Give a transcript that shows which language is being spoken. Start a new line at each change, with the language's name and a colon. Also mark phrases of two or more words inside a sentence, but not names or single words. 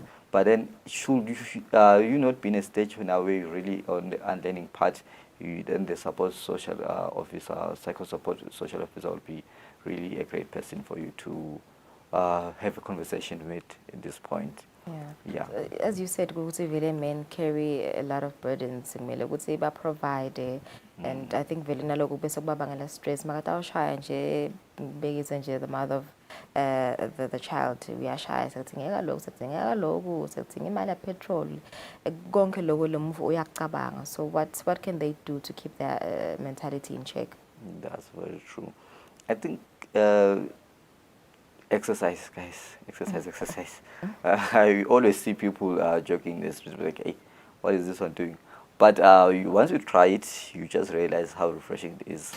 English: But then should you not be in a stage now where you're really on the unlearning part, then the support social officer, psycho-support social officer will be really a great person for you to have a conversation with at this point. Yeah. As you said, vele men carry a lot of burdens, kumele provide, and I think
Zulu: vele naloko bese kubabangela
English: stress.
Zulu: Makatawushaya nje bekise nje
English: the mother of the child,
Zulu: uyashaya sekudingeka lokhu, sekudingeka lokhu, sekudinga imali petrol, konke lokho lo muntu uyacabanga.
English: So what can they do to keep their mentality in check? That's very true. I think exercise, guys. Exercise. I always see people joking this, like, hey, what is this one doing? But once you try it, you just realize how refreshing it is.